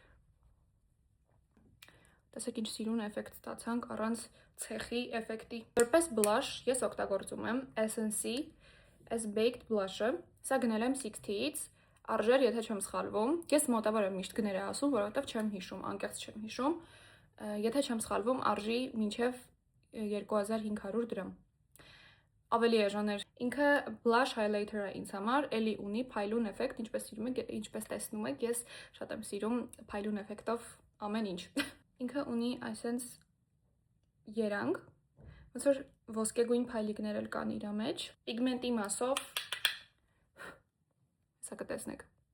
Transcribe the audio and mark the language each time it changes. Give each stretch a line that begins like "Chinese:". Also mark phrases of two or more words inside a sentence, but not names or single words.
Armenian: Տեսեք ինչ սիրուն էֆեկտ ստացանք առանց ցեխի էֆեկտի։ Որպես blush ես օգտագործում եմ Essence-ի as Baked Blush-ը։ Սա գնել եմ 60-ից, արժեր, եթե չեմ սխալվում։ Ես մոտավոր եմ միշտ գները ասում, որովհետև չեմ հիշում, անկեղծ չեմ հիշում։ Եթե չեմ սխալվում, արժի մինչև 2500 դրամ։ Ավելի էժան էր։ Ինքը
English: blush highlighter-
Armenian: ը ինձ համար էլի ունի փայլուն էֆեկտ, ինչպես տեսնում եք, ես շատ եմ սիրում փայլուն էֆեկտով ամեն ինչ։ Ինքը ունի այսպես երանգ, ոնց որ ոսկեգույն փայլիկներ էլ կան իր մեջ, պիգմենտի մասով, հեսա կտեսնեք։